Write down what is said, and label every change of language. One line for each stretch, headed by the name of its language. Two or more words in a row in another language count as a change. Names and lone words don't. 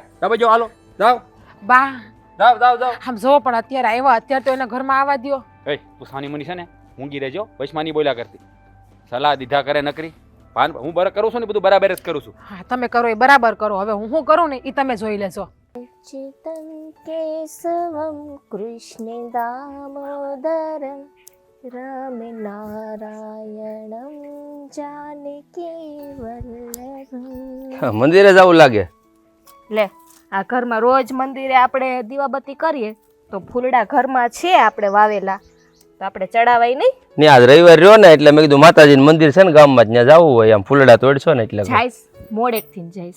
Gujarati: જવા જો, હાલો જાવ બા જાવ જાવ જાવ. આમ જો પણ અત્યારે આવ્યા અત્યારે તો એના ઘરમાં આવવા દ્યો. એ તું સાની મની છે ને, મૂંગી રહેજો, વૈશ્માની બોલ્યા કરતી, સલાહ દીધા કરે નકરી. હું બરાબર કરું છું ને, બધું બરાબર જ કરું છું. હા તમે કરો એ બરાબર કરો. હવે હું શું કરું ને એ તમે જોઈ લેજો.
Sanskrit: चितं केशवं कृष्णे दामोदरं रमनारायणं जानकी वल्लभं.
Gujarati: મંદિરે જવું લાગે. લે આ ઘરમાં રોજ મંદિરે આપણે દીવાબત્તી કરીએ તો ફૂલડા ઘરમાં છે આપણે વાવેલા તો આપણે ચડાવાય નહીં? ને આજ રવિવાર રહ્યો ને એટલે મેં કીધું માતાજીનું મંદિર છે ને ગામમાં જ, ત્યાં જવું હોય આમ ફૂલડા તોડશો ને એટલે જઈશ, મોડેકથી જઈશ.